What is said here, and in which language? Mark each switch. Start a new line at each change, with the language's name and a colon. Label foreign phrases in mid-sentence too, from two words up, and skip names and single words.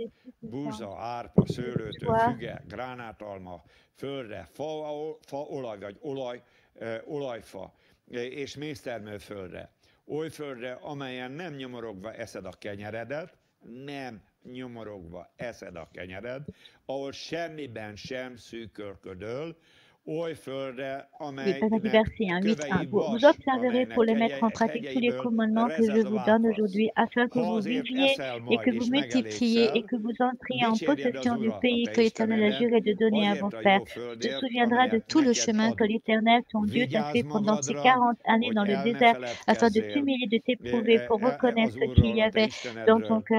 Hungarian: Búza, árpa, szőlőtő, füge, gránátalma, földre, faolaj vagy olajfa, és méztermőföldre, oly földre, amelyen nem nyomorogva eszed a kenyeredet, nem nyomorogva eszed a kenyered, ahol semmiben sem szűkölködöl, oly földre, amelynek kövei vas,
French: vous observerez pour les mettre en pratique tous les commandements que je vous donne aujourd'hui, afin que vous viviez et que vous multipliez et que vous entriez en possession du pays que l'Éternel a juré de donner à vos pères. Tu te souviendras de tout le chemin que l'Éternel, ton Dieu, t'a fait pendant ces 40 années dans le désert, afin de t'humilier, de t'éprouver pour reconnaître ce qu'il y avait dans ton cœur.